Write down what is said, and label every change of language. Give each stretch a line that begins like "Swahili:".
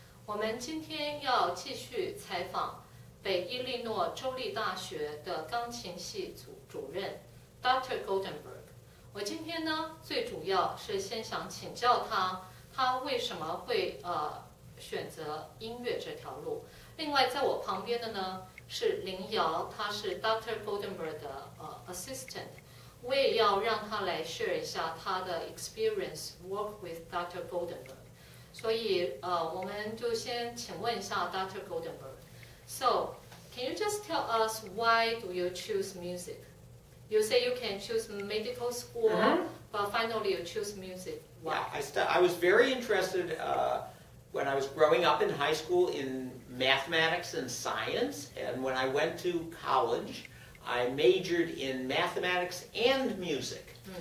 Chinese: 我们今天要继续采访北伊利诺州立大学的钢琴系主任 Dr. Goldenberg。我今天呢，最主要是先想请教他为什么会选择音乐这条路。另外，在我旁边的呢是林瑶，他是 Dr. Goldenberg 的assistant， 我也要让他来 share 一下他的
English: experience work with Dr.
Chinese: Goldenberg。所以我们就先请问一下 Dr. Goldenberg。
English: So, can you just tell us why do you choose music? You say you can choose medical school, but finally you choose music. Why? Yeah, I was very interested when I was growing up in high school in mathematics and science, and when I went to college, I majored in mathematics and music.